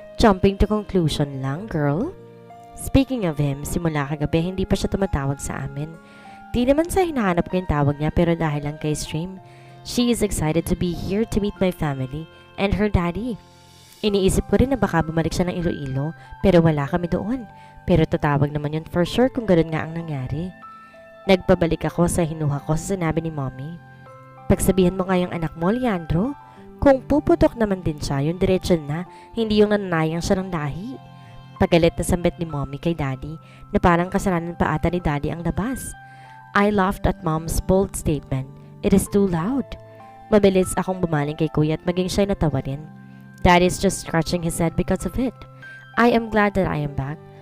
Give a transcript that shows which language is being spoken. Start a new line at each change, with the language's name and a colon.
English: Jumping to conclusion lang, girl. Speaking of him,
Filipino: simula kagabi hindi pa siya tumatawag sa amin. Di naman sa hinahanap ko yung tawag niya pero dahil lang kay Stream.
English: She is excited to be here to meet my family and her daddy.
Filipino: Iniisip ko rin na baka bumalik siya ng Iloilo pero wala kami doon. Pero tatawag naman yun
English: for sure
Filipino: kung ganoon nga ang nangyari. Nagpabalik ako sa hinuha ko sa sinabi ni Mommy. Pagsabihan mo nga yung anak mo, Leandro. Kung puputok naman din siya, yung diretso na, hindi yung nananayang siya ng lahi. Pagalit na sambit ni Mommy kay Daddy na parang kasalanan pa ata ni Daddy ang labas.
English: I laughed at Mom's bold statement. It is too loud.
Filipino: Mabilis akong bumaling kay Kuya at maging siya'y natawa rin.
English: Daddy is just scratching his head because of it. I am glad that I am back.